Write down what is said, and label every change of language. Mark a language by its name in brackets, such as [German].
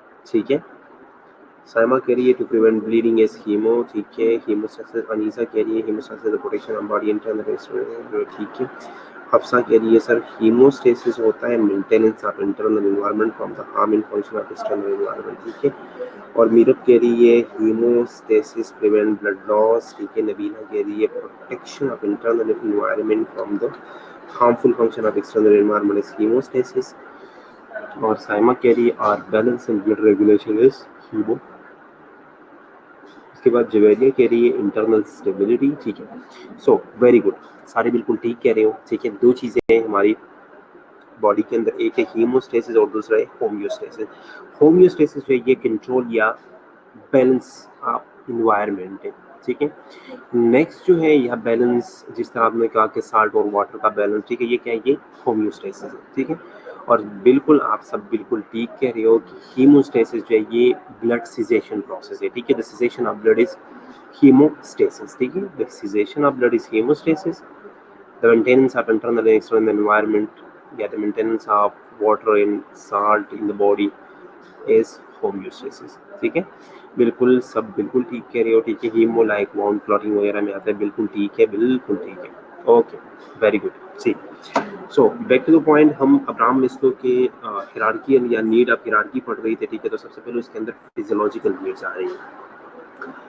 [Urdu] ٹھیک ہے. سائما کہہ رہی ہے [English] to prevent bleeding is hemo. [Urdu] ٹھیک ہے. hemostasis. انیسا کہہ رہی ہے [English] hemostasis is the protection of body internal. [Urdu] ٹھیک ہے. حفصہ کہہ رہی ہے سر [English] hemostasis ہوتا ہے maintenance of internal environment from the harming function of external environment. [Urdu] ٹھیک ہے. اور میرب کہہ رہی ہے [English] Hemostasis prevent blood loss. [Urdu] ٹھیک ہے. نبینا کہہ رہی ہے [English] Protection of internal environment from the harmful function of external environment is hemostasis. [Urdu] اور سائما کہہ رہی ہے [English] Are balance and blood regulation is hemo. [Urdu] اس کے بعد جویریہ کہہ رہی ہے انٹرنل اسٹیبلٹی. ٹھیک ہے. [English] so very good, [Urdu] سارے بالکل ٹھیک کہہ رہے ہو. ٹھیک ہے. دو چیزیں ہیں ہماری باڈی کے اندر، ایک ہے ہیموسٹیسس اور دوسرا ہے ہومیوسٹیسس. ہومیوسٹیسس جو ہے یہ کنٹرول یا [English] balance of environment [Urdu] ہے. ٹھیک ہے. نیکسٹ جو ہے یہ بیلنس، جس طرح آپ نے کہا کہ سالٹ اور واٹر کا بیلنس. ٹھیک ہے. یہ کیا ہے؟ یہ ہومیوسٹیسس ہے. ٹھیک ہے. اور بالکل آپ سب بالکل ٹھیک کہہ رہے ہو کہ ہیموسٹیسس جو ہے یہ بلڈ سیزیشن پروسیس ہے. ٹھیک ہے. [English] The cessation of blood is hemostasis. ٹھیک ہے. The cessation of blood is hemostasis. The maintenance of internal and external environment, the maintenance of water and salt in the body is homeostasis. [Urdu] ٹھیک ہے. بالکل سب بالکل ٹھیک کہہ رہے ہو. ٹھیک ہے. ہیمو لائک وانٹ کلوٹنگ وغیرہ میں آتا ہے. بالکل ٹھیک ہے، بالکل ٹھیک ہے. [English] Okay, very good. [Urdu] ٹھیک. [English] So back to the point. [Urdu] ہم ابراہم مسلو کے ہیرارکی یا نیڈ آف ہیرارکی پڑھ رہی تھے. ٹھیک ہے. تو سب سے پہلے اس کے اندر فیزیولوجیکل نیڈس آ رہی ہیں.